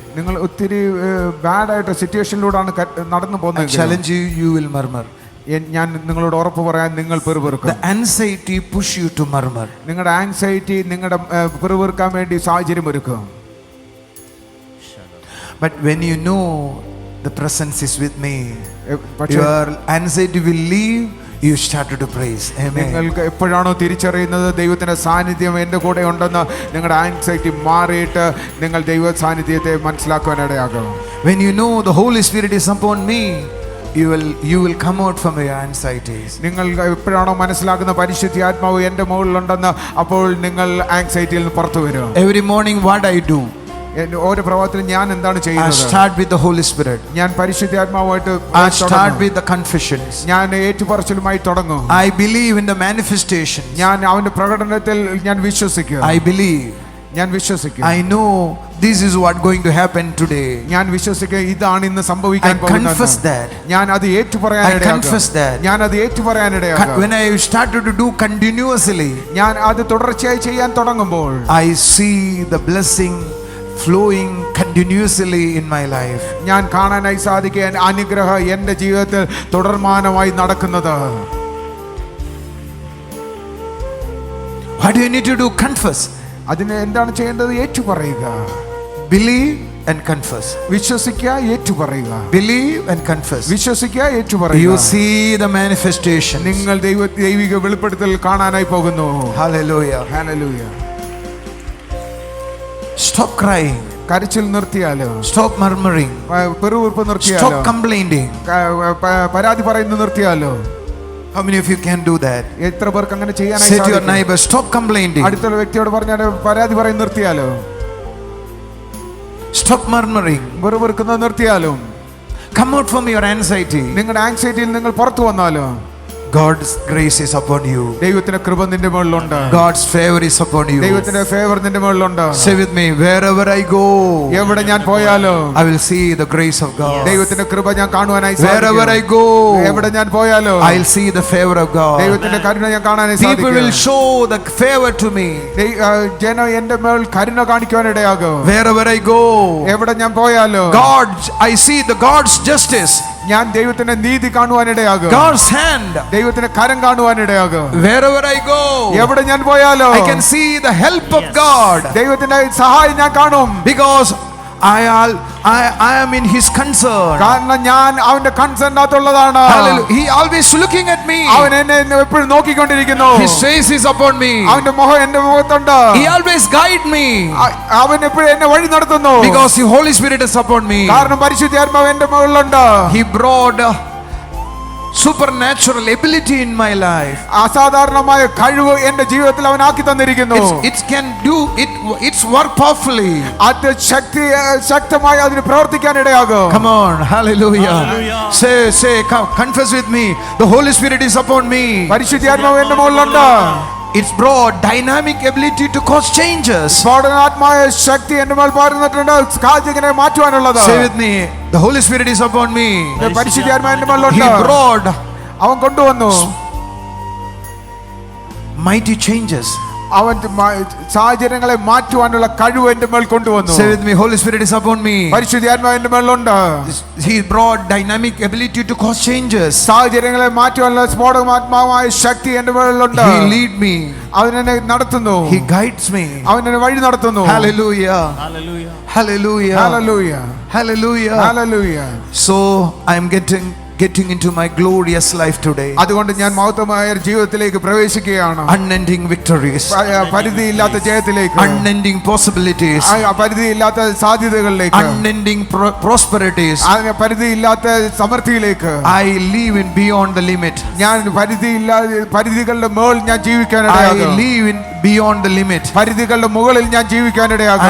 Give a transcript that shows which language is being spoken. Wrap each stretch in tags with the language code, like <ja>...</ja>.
<ml>നിങ്ങൾ ഒത്തിരി ബാഡായിട്ട് സിറ്റുവേഷനിലൂടെയാണ് നടന്നു പോകുന്നത്,</ml> <en>challenge you, you will murmur.</en> <ml>ഞാൻ നിങ്ങളോട് ഉറപ്പ് പറയാൻ, നിങ്ങൾ പെറുപെറുക്കും.</ml> <en>The anxiety push you to murmur.</en> <ml>നിങ്ങളുടെ ആങ്സൈറ്റി നിങ്ങളുടെ പെറുപെറുക്കാൻ വേണ്ടി സാഹചര്യം ഒരുക്കും.</ml> <en>But when you know the presence is with me, your anxiety will leave. You started to praise. Amen.</en> <ml>നിങ്ങൾക്ക് എപ്പോഴാണോ തിരിച്ചറിയുന്നത് ദൈവത്തിന്റെ സാന്നിധ്യം എൻ്റെ കൂടെ ഉണ്ടെന്ന്, നിങ്ങളുടെ ആങ്സൈറ്റി മാറിയിട്ട് നിങ്ങൾ ദൈവ സാന്നിധ്യത്തെ മനസ്സിലാക്കുവാനിടയാകും.</ml> <en>When you know the Holy Spirit is upon me, you will come out from your anxieties.</en> <ml>നിങ്ങൾ എപ്പോഴാണോ മനസ്സിലാക്കുന്ന പരിശുദ്ധാത്മാവ് എൻ്റെ മുകളിലുണ്ടെന്ന്, അപ്പോൾ നിങ്ങൾ ആങ്സൈറ്റിയിൽ നിന്ന് പുറത്തു വരും.</ml> <en>Every morning what I do,</en> <ml>ഓരോ പ്രഭാതത്തിലും ഞാൻ എന്താണ്</ml> <en>I</en> <ml>ചെയ്യുന്നത്?</ml> <en>start with the Holy Spirit.</en> <ml>ഞാൻ പരിശുദ്ധാത്മാവുമായിട്ട്</ml> <en>I start with the confessions.</en> <ml>ഞാൻ ഏറ്റുപറച്ചിലുമായി തുടങ്ങും.</ml> <en>I believe in the manifestation.</en> <ml>ഞാൻ അവന്റെ പ്രകടനത്തിൽ ഞാൻ വിശ്വസിക്കും.</ml> <en>I believe.</en> <ml>ഞാൻ വിശ്വസിക്കും.</ml> <en>I know this is what going to happen today.</en> <ml>ഞാൻ വിശ്വസിക്കുക ഇതാണ് ഇന്ന് സംഭവിക്കാൻ പോകുന്നത്.</ml> <en>I confess that.</en> <ml>ഞാൻ അത് ഏറ്റുപറയാനിടയാകും.</ml> <en>I confess that.</en> <ml>ഞാൻ അത് ഏറ്റുപറയാനിടയാകും.</ml> <en>When I started to do continuously,</en> <ml>ഞാൻ അത് തുടർച്ചയായി ചെയ്യാൻ തുടങ്ങുമ്പോൾ,</ml> <en>I see the blessing flowing continuously in my life.</en> <ml>ഞാൻ കാണാനായി സാധിക്കുക അനുഗ്രഹം എൻ്റെ ജീവിതത്തിൽ തുടർമാനമായി നടക്കുന്നത്.</ml> <en>What do you need to do? Confess.</en> <ml>അതിന് എന്താണ് ചെയ്യേണ്ടത്? ഏറ്റുപറയുക.</ml> <en>Believe and confess.</en> <ml>വിശ്വസിക്കുക, ഏറ്റുപറയുക.</ml> <en>Believe and confess.</en> <ml>വിശ്വസിക്കുക, ഏറ്റുപറയുക.</ml> <en>You see the manifestation.</en> <ml>നിങ്ങൾ ദൈവിക വെളിപ്പെടുത്തൽ കാണാനായി പോകുന്നു.</ml> <en>Hallelujah. Hallelujah. Stop crying.</en> <ml>കരച്ചിൽ നിർത്തിയാലോ?</ml> <en>Stop murmuring.</en> <ml>പെറുപെറുപ്പ് നിർത്തിയാലോ?</ml> <en>Stop complaining.</en> <ml>പരാതി പറയുന്നത് നിർത്തിയാലോ?</ml> <en>How many of you can do that?</en> <ml>എത്ര പേർക്ക് അങ്ങനെ ചെയ്യാനായി</ml> <en>Say to your</en> <ml>സാധിക്കും?</ml> <en>neighbor, stop complaining.</en> <ml>അടുത്തുള്ള വ്യക്തിയോട് പറഞ്ഞാൽ പരാതി പറയുന്നത് നിർത്തിയാലോ?</ml> <en>Stop murmuring.</en> <ml>പെറുപെറുക്കുന്നത് നിർത്തിയാലോ?</ml> <en>Come out from your anxiety.</en> <ml>നിങ്ങളുടെ ആങ്സൈറ്റിയിൽ നിങ്ങൾ പുറത്തു വന്നാലോ?</ml> <en>God's grace is upon you.</en> <ml>ദൈവത്തിന്റെ കൃപ നിന്റെ മുകളിലുണ്ട്.</ml> <en>God's favor is upon you.</en> <ml>ദൈവത്തിന്റെ ഫേവർ നിന്റെ മുകളിലുണ്ട്.</ml> <en>Say with me, wherever I go,</en> <ml>എവിടെ ഞാൻ പോയാലോ</ml> <en>I will see the grace of God.</en> <ml>ദൈവത്തിന്റെ കൃപ ഞാൻ കാണുവാനായി സാധിക്കും.</ml> <en>Wherever I go,</en> <ml>എവിടെ ഞാൻ പോയാലോ</ml> <en>I'll see the favor of God.</en> <ml>ദൈവത്തിന്റെ കരുണ ഞാൻ കാണാനായി</ml> <en>People will</en> <ml>സാധിക്കും.</ml> <en>show the favor to me.</en> <ml>ജനം എന്റെ മേൽ കരുണ കാണിക്കുവാനിടയാകും.</ml> <en>Wherever I go,</en> <ml>എവിടെ ഞാൻ പോയാലോ</ml> <en>I see the God's justice.</en> <ml>ഞാൻ ദൈവത്തിന്റെ നീതി കാണുവാനിടയാകും.</ml> <en>God's hand.</en> <ml>ദൈവത്തിന്റെ കരം കാണുവാനിടയാകും.</ml> <en>Wherever I go,</en> <ml>എവിടെ ഞാൻ പോയാലോ</ml> <en>I can see the help of God.</en> <ml>ദൈവത്തിന്റെ സഹായം ഞാൻ കാണും.</ml> <en>Because I am in His concern.</en> <ml>കാരണം ഞാൻ അവന്റെ കൺസേണിനകത്തുള്ളതാണ്.</ml> <en>Hallelujah. He always looking at me.</en> <ml>അവൻ എന്നെ എപ്പോഴും നോക്കിക്കൊണ്ടിരിക്കുന്നു.</ml> <en>His face is upon me.</en> <ml>അവന്റെ മുഖം എന്റെ മുഖത്തുണ്ട്.</ml> <en>He always guide me.</en> <ml>അവൻ എപ്പോഴും എന്നെ വഴി നടത്തുന്നു.</ml> <en>Because the Holy Spirit is upon me.</en> <ml>കാരണം പരിശുദ്ധാത്മാവ് എന്റെ മുകളിലുണ്ട്.</ml> <en>He brought supernatural ability in my life.</en> <ml>അസാധാരണമായ കഴിവ് എന്റെ ജീവിതത്തിൽ അവൻ ആക്കി തന്നിരിക്കുന്നു.</ml> <en>It can do it. It's work powerfully.</en> <ml>അത് ശക്തമായി അതിന് പ്രവർത്തിക്കാൻ ഇടയാകും.</ml> <en>Come on, hallelujah. Say, come, confess with me. The Holy Spirit is upon me.</en> <ml>പരിശുദ്ധാത്മാവ് എന്റെ മുകളിലുണ്ട്.</ml> <en>It's brought dynamic ability to cause changes.</en> <ml>സ്ഫോടനാത്മായ ശക്തി എന്റെ മേൽ പകർന്നിട്ടുണ്ട്, സാഹചര്യങ്ങളെ മാറ്റുവാനുള്ളത്.</ml> <en>Say with me, the Holy Spirit is upon me.</en> <ml>പരിശുദ്ധാത്മാവ് എന്റെ മേലുണ്ട്.</ml> <en>He brought</en> <ml>അവൻ കൊണ്ടുവന്നു</ml> <en>mighty changes.</en> <ml>അവൻ സാഹചര്യങ്ങളെ മാറ്റുവാനുള്ള കഴിവ് എന്റെ മേൽ കൊണ്ടുവന്നു.</ml> <en>Say with me, Holy Spirit is upon me.</en> <ml>പരിശുദ്ധാത്മാവ് എന്റെ മേലുണ്ട്.</ml> <en>He brought dynamic ability to cause changes.</en> <ml>സാഹചര്യങ്ങളെ മാറ്റുവാനുള്ള സ്ഫോടനാത്മാവായ ശക്തി എന്റെ മേലുണ്ട്.</ml> <en>He lead me.</en> <ml>അവൻ എന്നെ നടത്തുന്നു.</ml> <en>He guides me.</en> <ml>അവൻ എന്നെ വഴി നടത്തുന്നു.</ml> <en>Hallelujah. Hallelujah. Hallelujah. Hallelujah. Hallelujah. Hallelujah. So I am getting into my glorious life today.</en> <ml>അതുകൊണ്ട് ഞാൻ മഹത്വമായ ജീവിതത്തിലേക്ക് പ്രവേശിക്കുകയാണ്.</ml> <en>Unending victories.</en> <ml>പരിധിയില്ലാത്ത ജയത്തിലേക്ക്.</ml> <en>Unending possibilities.</en> <ml>പരിധിയില്ലാത്ത സാധ്യതകളിലേക്ക്.</ml> <en>Unending prosperities.</en> <ml>പരിധിയില്ലാത്ത സമൃദ്ധിയിലേക്ക്.</ml> <en>I live in beyond the limit.</en> <ml>ഞാൻ പരിധികളുടെ മുകളിൽ ഞാൻ ജീവിക്കാനിടയാകും.</ml> <en>I live in beyond the limit.</en> <ml>പരിധികളുടെ മുകളിൽ ഞാൻ ജീവിക്കാനിടയാകും.</ml>